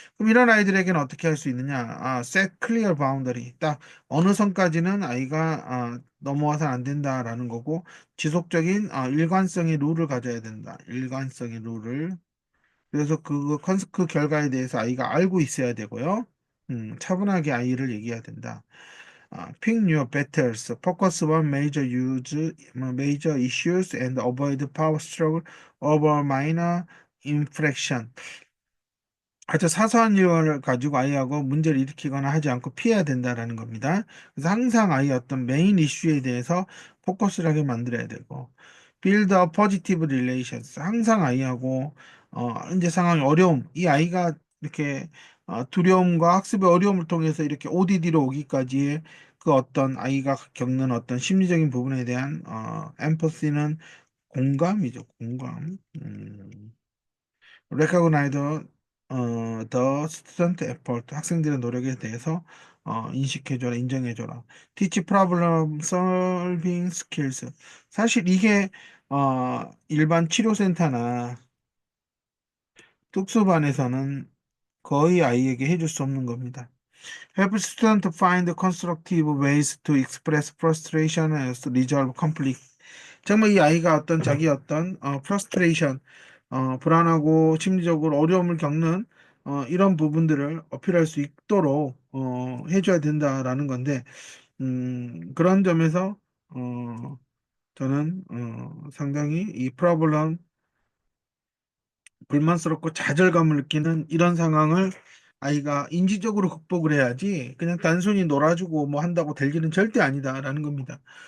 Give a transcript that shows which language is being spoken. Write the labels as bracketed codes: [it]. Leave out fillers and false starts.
[ko] 그럼 이런 아이들에게는 어떻게 할 수 있느냐? [en] set clear boundary, [ko] 딱 어느 선까지는 아이가 넘어와서는 안 된다라는 거고, 지속적인 일관성의 룰을 가져야 된다. 일관성의 룰을. 그래서 그 결과에 대해서 아이가 알고 있어야 되고요. 차분하게 아이를 얘기해야 된다. [en] Pick your battles, focus on major issues and avoid power struggle over minor infraction. [ko] 아주 사소한 일을 가지고 아이하고 문제를 일으키거나 하지 않고 피해야 된다라는 겁니다. 그래서 항상 아이의 어떤 메인 이슈에 대해서 포커스를 하게 만들어야 되고, [en] build a positive relations. [ko] 항상 아이하고, 현재 상황이 어려움, 이 아이가 이렇게 두려움과 학습의 어려움을 통해서 이렇게 ODD로 오기까지의 그 어떤 아이가 겪는 어떤 심리적인 부분에 대한 엠퍼시는 공감이죠, 공감. [en] recognize the student effort, [ko] 학생들의 노력에 대해서 인식해줘라, 인정해줘라. [en] teach problem solving skills. [ko] 사실 이게 일반 치료센터나 특수반에서는 거의 아이에게 해줄 수 없는 겁니다. [en] help student to find constructive ways to express frustration and resolve conflict. [ko] 정말 이 아이가 어떤 자기 어떤 frustration, 불안하고 심리적으로 어려움을 겪는 이런 부분들을 어필할 수 있도록 해줘야 된다라는 건데, 그런 점에서 저는 상당히 이 프로블럼, 불만스럽고 좌절감을 느끼는 이런 상황을 아이가 인지적으로 극복을 해야지 그냥 단순히 놀아주고 뭐 한다고 될 일은 절대 아니다라는 겁니다.